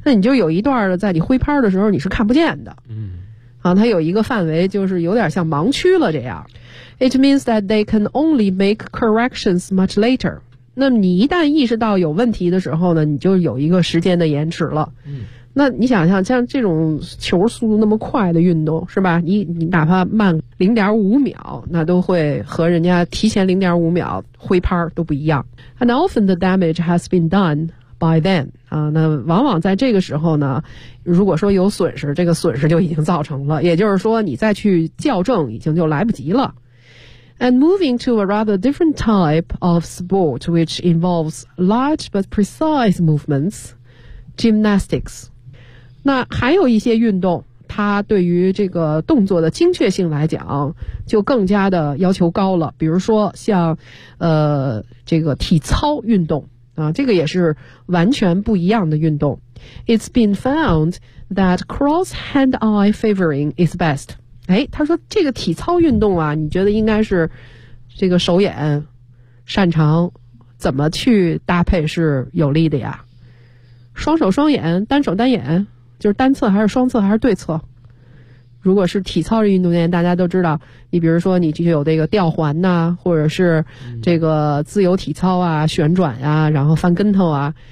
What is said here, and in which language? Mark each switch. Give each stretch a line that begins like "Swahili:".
Chinese: 那你就有一段的在你挥拍的时候你是看不见的，嗯，啊，它有一个范围就是有点像盲区了这样。
English: It means that they can only make corrections much later.
Chinese: 那你一旦意识到有问题的时候呢，你就有一个时间的延迟了，嗯，那你想想像这种球速度那么快的运动是吧，你哪怕慢0.5秒，那都会和人家提前0.5秒挥拍都不一样。
English: And often the damage has been done by then.
Chinese: 啊，那往往在这个时候呢，如果说有损失，这个损失就已经造成了，也就是说你再去校正已经就来不及了。
English: And moving to a rather different type of sport which involves large but precise movements, gymnastics.
Chinese: 那还有一些运动，它对于这个动作的精确性来讲，就更加的要求高了。比如说像，这个体操运动啊，这个也是完全不一样的运动。
English: It's been found that cross hand-eye favoring is best.
Chinese: 哎，他说这个体操运动啊，你觉得应该是这个手眼擅长怎么去搭配是有利的呀？双手双眼，单手单眼，就是单侧还是双侧还是对侧？如果是体操运动员，大家都知道，你比如说你就有这个吊环呐、啊，或者是这个自由体操啊、旋转呀、啊，然后翻跟头啊。